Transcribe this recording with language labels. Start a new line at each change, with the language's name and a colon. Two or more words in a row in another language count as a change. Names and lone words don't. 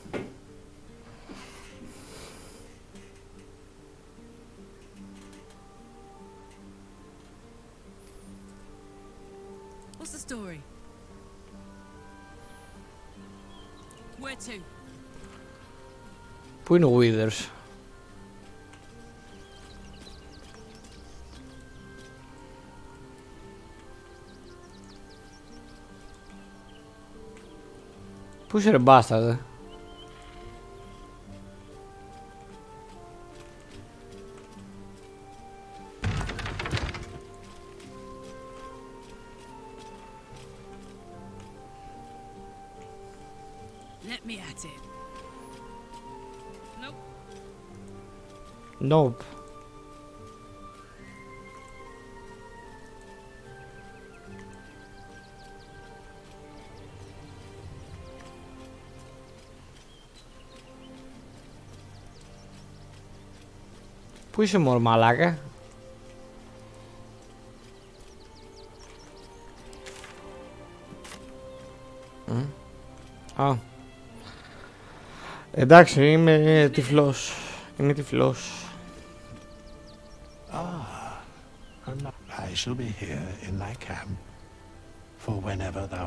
English: What's the story? Where to?
Greek: Πού είναι ο Withers? Πού είσαι ρε μπάσταρδε?
English: Let me at it. Nope. Nope.
Greek: Πού είσαι μωρό μαλάκα? Α. Εντάξει, είμαι τυφλός. Είμαι τυφλός.
English: I shall be here in thy camp for whenever thou...